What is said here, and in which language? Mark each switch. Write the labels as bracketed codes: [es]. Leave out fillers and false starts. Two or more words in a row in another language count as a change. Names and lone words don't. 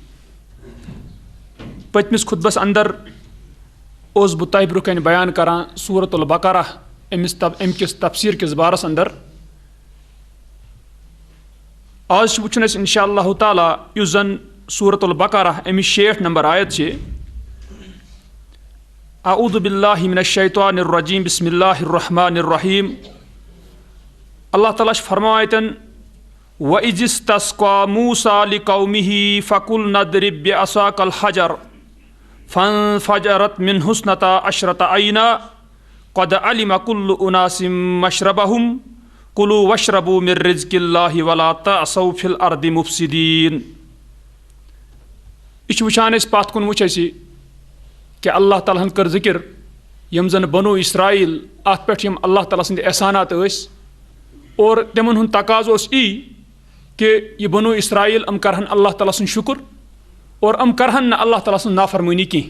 [ks] پٔتمِس خُطبس اندر اوسُس بہٕ تۄہہِ برونٛہہ کنہِ بیان کران سورۃ البقرہ امہِ کِس تفسیٖر کِس بارس اندر. آز چھُ وٕچھُن اَسہِ [ar] انشاء اللہ تعالیٰ [ks] یُس زن سورۃ البقرہ امِچ 60 نمبر آیت چھِ. [ar] اعوذ باللہ من الشیطان الرجیم بسم اللہ الرحمن الرحیم. [ks] اللہ تعالیٰ چھُ فرماوان اَتٮ۪ن [ar] وَإِذِ اسْتَسْقَىٰ مُوسَىٰ لِقَوْمِهِ فَقُلْنَا اضْرِب بِّعَصَاكَ الْحَجَرَ فَانفَجَرَتْ مِنْهُ اثْنَتَا عَشْرَةَ عَيْنًا قَدْ عَلِمَ كُلُّ أُنَاسٍ مَّشْرَبَهُمْ كُلُوا وَاشْرَبُوا مِن رِّزْقِ اللَّهِ وَلَا تَعْثَوْا فِي الْأَرْضِ مُفْسِدِينَ. [ks] یہ چھُ وٕچھان أسۍ پتھ کُن وٕچھ اَسہِ کہ اللہ تعالیٰ ہن کٔر ذِکر یم زن بنو اسرائیل اتھ پٮ۪ٹھ یم اللہ تعالیٰ سٕنٛدۍ احسانات ٲسۍ اور تِمن ہُنٛد تقاضہٕ اوس یی کہ یہ بنو اسرائیل ام کرہن اللہ تعالیٰ سُنٛد شُکر اور ام کرہن نہٕ اللہ تعالیٰ سٕنٛز نافرمٲنی کینٛہہ.